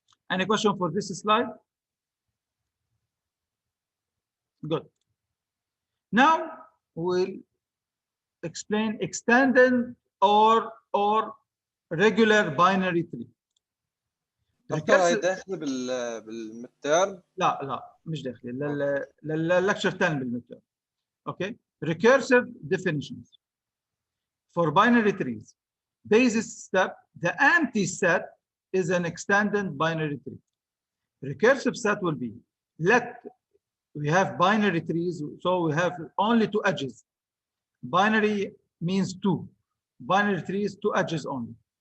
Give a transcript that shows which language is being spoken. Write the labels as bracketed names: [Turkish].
[English] Any question for this slide? Good. Now we'll explain extended or regular binary tree. [Arabic] دكتور هاي داخله بالمترم؟ لا مش داخله للlecture 10 بالمترم. [English] Okay. Recursive definitions for binary trees. Basis step, the empty set is an extended binary tree. Recursive set will be, we have binary trees, so we have only two edges. Binary means two. Binary trees, two edges only.